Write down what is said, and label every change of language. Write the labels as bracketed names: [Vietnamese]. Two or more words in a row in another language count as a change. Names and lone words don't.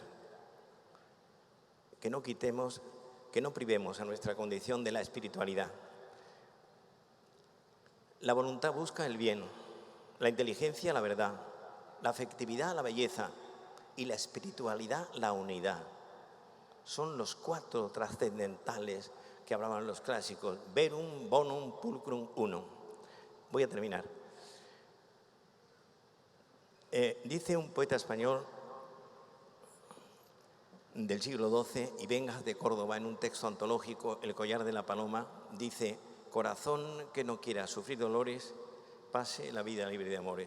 [Spanish] Que no quitemos, que no privemos a nuestra condición de la espiritualidad. La voluntad busca el bien, la inteligencia la verdad, la afectividad la belleza y la espiritualidad la unidad. Son los 4 trascendentales que hablaban los clásicos, [Latin] verum, bonum, pulcrum, unum. [Spanish] Voy a terminar. Dice un poeta español del siglo XII, y Vengas de Córdoba, en un texto antológico, El collar de la paloma, dice, corazón que no quiera sufrir dolores, pase la vida libre de amores.